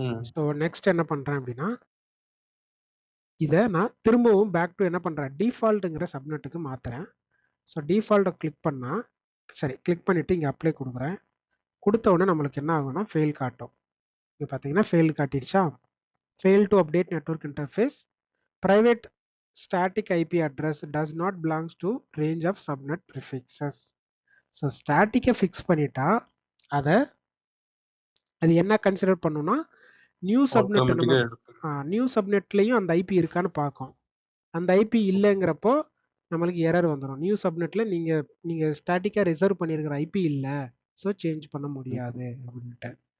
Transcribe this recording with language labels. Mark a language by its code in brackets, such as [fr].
[ta] So next என்ன பண்ணுறேன் அப்படின்னா, இதை நான் திரும்பவும் பேக் டு என்ன பண்ணுறேன், டிஃபால்ட்டுங்கிற சப்நெட்டுக்கு மாற்றுறேன். ஸோ டிஃபால்ட்டை கிளிக் பண்ணிவிட்டு இங்கே அப்ளை கொடுக்குறேன். கொடுத்த உடனே நம்மளுக்கு என்ன ஆகும்னா ஃபெயில் காட்டும். இங்கே பார்த்தீங்கன்னா fail காட்டிடுச்சா. [en] Fail to update network interface, private static IP address does not belongs to range of subnet prefixes. [ta] So ஸ்டாட்டிக்கை fix பண்ணிட்டா அது என்ன கன்சிடர் பண்ணுன்னா நியூ சப்நெட், நம்ம நியூ சப்நெட்லேயும் அந்த ஐபி இருக்கான்னு பார்க்கும். அந்த ஐபி இல்லைங்கிறப்போ நம்மளுக்கு எரர் வந்துடும். நியூ சப்நெட்டில் நீங்கள் ஸ்டாட்டிக்காக ரிசர்வ் பண்ணியிருக்கிற ஐபி இல்லை, ஸோ சேஞ்ச் பண்ண முடியாது அப்படின்ட்டு.